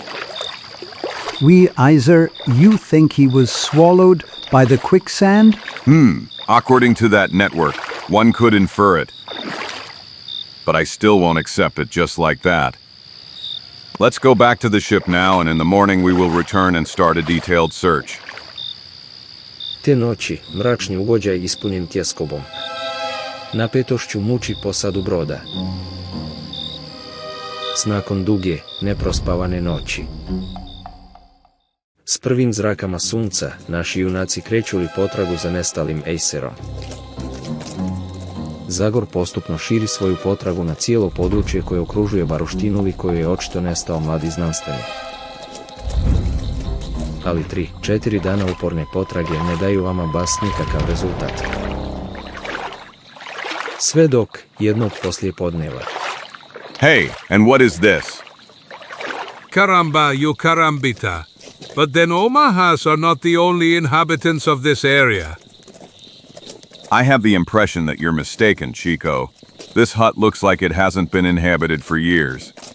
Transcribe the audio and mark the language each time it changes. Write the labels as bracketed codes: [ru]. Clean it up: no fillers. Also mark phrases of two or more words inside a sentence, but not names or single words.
[en] Weiser, you think he was swallowed by the quicksand? According to that network, one could infer it. But I still won't accept it just like that. Let's go back to the ship now, and in the morning we will return and start a detailed search. [hr] Te noći, mračni ugođaj ispunjen tjeskobom, napetošću muči posadu broda. S nakon duge, neprospavane noći, s prvim zrakama sunca, naši junaci kreću li potragu za nestalim ejserom. Zagor postupno širi svoju potragu na cijelo područje koje okružuje baruštinu koju je očito nestao mladi znanstvenik. Ali 3-4 dana uporne potrage ne daju vama bas nikakav rezultat. Sve dok, jednog poslije podneva. [en] Hey, and what is this? Caramba, you carambita. But then Omahas are not the only inhabitants of this area. I have the impression that you're mistaken, Chico. This hut looks like it hasn't been inhabited for years.